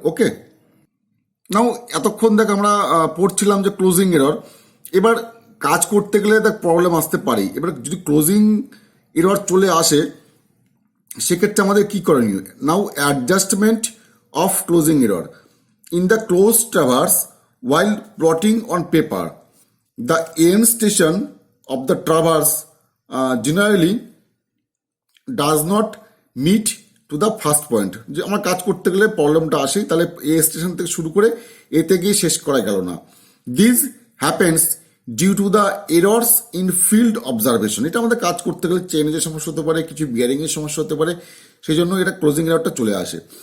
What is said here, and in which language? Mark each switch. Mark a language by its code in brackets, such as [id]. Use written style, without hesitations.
[bn] ওকে, নাও এতক্ষণ দেখ আমরা পড়ছিলাম যে ক্লোজিং এরর। এবার কাজ করতে গেলে দেখ প্রবলেম আসতে পারে। এবার যদি ক্লোজিং এরর চলে আসে সেক্ষেত্রে আমাদের কি করণীয়? [en] Now adjustment of closing error in the close traverse while plotting on paper. The end station of the traverse generally does not meet to the first point. [bn] যে আমার কাজ করতে গেলে প্রবলেমটা আসে, তাহলে এ স্টেশন থেকে শুরু করে এতে গিয়ে শেষ করা গেল না। [en] This happens due to the errors in field observation. [bn] এটা আমাদের কাজ করতে গেলে চেঞ্জের সমস্যা হতে পারে, কিছু বিয়ারিং এর সমস্যা হতে পারে, সেই জন্য এটা ক্লোজিং এররটা চলে আসে।